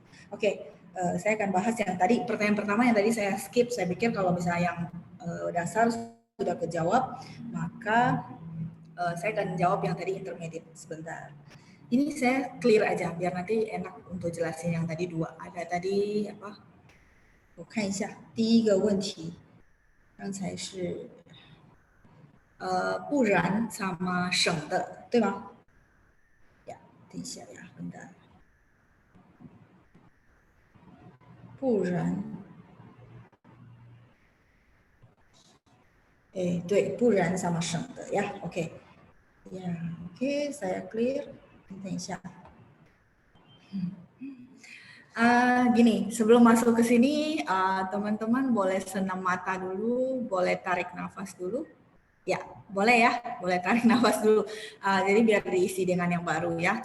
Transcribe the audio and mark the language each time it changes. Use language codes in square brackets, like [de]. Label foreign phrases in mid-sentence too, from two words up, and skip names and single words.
[id] Oke, saya akan bahas yang tadi pertanyaan pertama yang tadi saya skip, saya pikir kalau misalnya yang dasar sudah kejawab, maka saya akan jawab yang tadi intermediate sebentar. Ini saya clear aja biar nanti enak untuk jelasin yang tadi dua. Ada tadi apa? [zh] 我看一下，第一个问题，刚才是不然 sama 省的，对吗？呀，等一下呀，笨蛋，不然，哎，对，不然 sama 省的呀，OK，呀 ，OK， [id] saya clear， [zh] 等一下。 [id] Gini, sebelum masuk ke sini, teman-teman boleh senam mata dulu, boleh tarik nafas dulu. Ya, boleh ya, boleh tarik nafas dulu. Jadi biar diisi dengan yang baru ya.